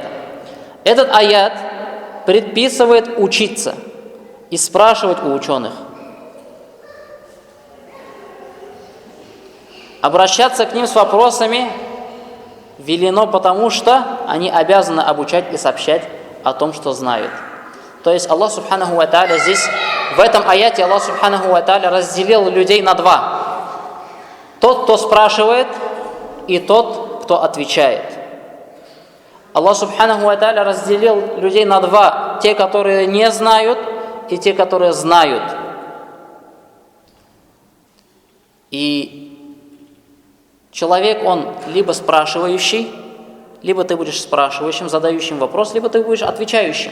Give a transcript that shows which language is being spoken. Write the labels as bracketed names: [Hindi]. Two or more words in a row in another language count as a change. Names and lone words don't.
[Russian] Этот аят предписывает учиться и спрашивать у ученых. Обращаться к ним с вопросами велено, потому что они обязаны обучать и сообщать о том, что знают. То есть Аллах [Arabic] سبحانه وتعالى [Russian] здесь, в этом аяте Аллах [Arabic] سبحانه وتعالى [Russian] разделил людей на два. Тот, кто спрашивает, и тот, кто отвечает. Аллах [Arabic] سبحانه وتعالى [Russian] разделил людей на два. Те, которые не знают, и те, которые знают. И человек, он либо спрашивающий, либо ты будешь спрашивающим, задающим вопрос, либо ты будешь отвечающим.